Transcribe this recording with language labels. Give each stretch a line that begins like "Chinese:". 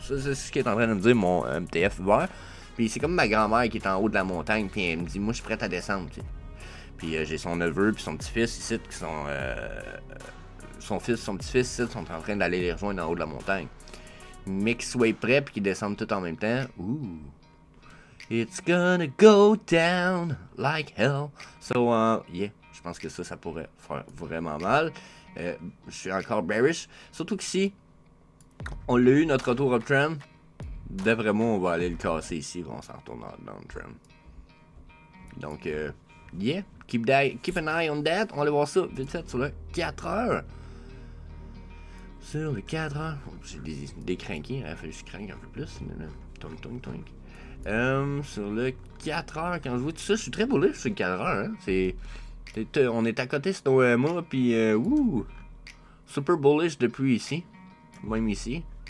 French: C'est ce qu'il est en train de me dire mon MTF vert. Puis c'est comme ma grand-mère qui est en haut de la montagne, puis elle me dit, moi je suis prête à descendre, tu sais. Puis j'ai son neveu puis son petit-fils ici, qui sont... son petit-fils ici, sont en train d'aller les rejoindre en haut de la montagne. Mais qu'ils soient prêts puis qu'ils descendent tout en même temps. Ouh!
English: It's gonna go down like hell.
French: So, yeah, je pense que ça pourrait faire vraiment mal. Je suis encore bearish. Surtout qu'ici, on l'a eu, notre retour uptrend. D'après moi, on va aller le casser ici. On s'en retourne en downtrend.
English: Donc, yeah, keep an eye on that.
French: On va aller voir ça vite fait sur le 4 heures. Sur le 4 heures. J'ai des cranky. Il a fallu que je crank un peu plus. Toink, toink, toink. Sur le 4 heures, quand je vois tout ça, je suis très bullish sur le 4 heures. Hein. On est à côté de nos EMA, puis super bullish depuis ici. Même ici.